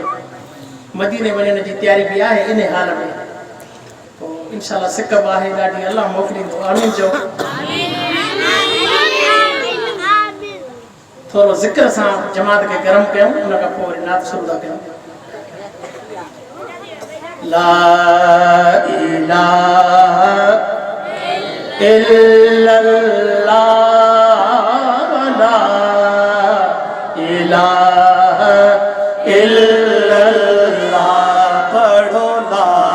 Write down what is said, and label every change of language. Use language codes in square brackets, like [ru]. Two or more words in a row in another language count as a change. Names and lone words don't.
[sd] मदीने वञण जी तयारी बि आहे इन हाल में, पोइ इंशाअल्लाह सिक बि आहे ॾाढी, अल्लाह मोकिलींदो। आमीन चओ। थोरो ज़िक्र सां जमात खे गरम कयूं, उन खां पोइ वरी नात शुरू था कयूं। [ar] لا إله إلا الله لا إله إلا الله पढ़ो ला